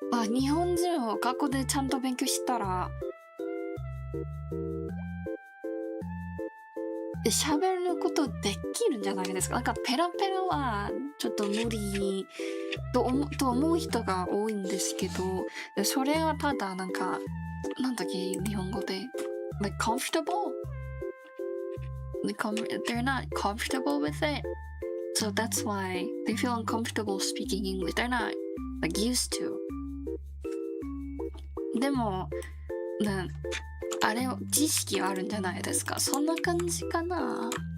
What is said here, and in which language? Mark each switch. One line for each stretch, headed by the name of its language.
Japanese: 日本人を学校でちゃんと勉強したら、喋ることできるんじゃないですか。なんかペラペラはちょっと無理と思う人が多いんですけど、それはただなんか、なんだっけ、日本語で。
English: like comfortable? They're not comfortable with it. So that's why they feel uncomfortable speaking English. They're not like used to.
Japanese: でも、あれ知識はあるんじゃないですか。そんな感じかな。